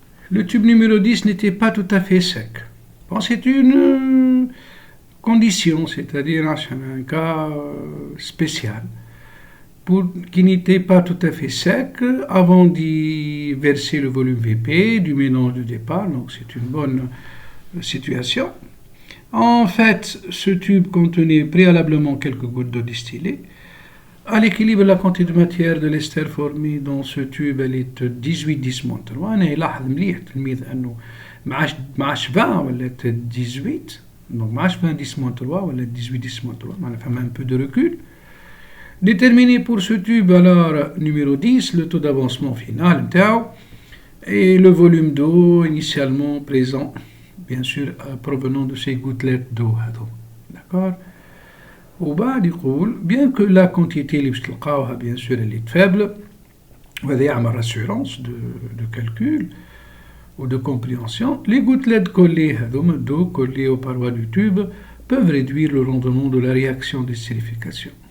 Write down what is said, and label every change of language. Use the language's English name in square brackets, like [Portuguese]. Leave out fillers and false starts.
[French] le tube numéro 10 n'était pas tout à fait sec. Bon, c'est une condition, c'est-à-dire un cas spécial, qui n'était pas tout à fait sec avant d'y verser le volume VP du mélange de départ, donc c'est une bonne situation. En fait, ce tube contenait préalablement quelques gouttes d'eau distillée. À l'équilibre, la quantité de matière de l'ester formée dans ce tube, elle est 18-10-3. [Arabic] أنا يلاحظ مليح التلميذ أنه ما عادش 20 ولات 18. Donc ما عادش 20-10-3 ولا 18-10-3. معناها فما [French] un peu de recul. Déterminer pour ce tube alors numéro 10 le taux d'avancement final [Arabic] نتاعو [French] et le volume d'eau initialement présent, bien sûr provenant de ces gouttelettes d'eau. D'accord? [Arabic] وبعد يقول [French] bien que la quantité [Arabic] اللي باش تلقاوها [French] bien sûr elle est faible [Arabic] وهذا يعمل [French] rassurance de calcul ou de compréhension, les gouttelettes collées [Arabic] هذوما [French] d'eau collées aux parois du tube peuvent réduire le rendement de la réaction d'estérification.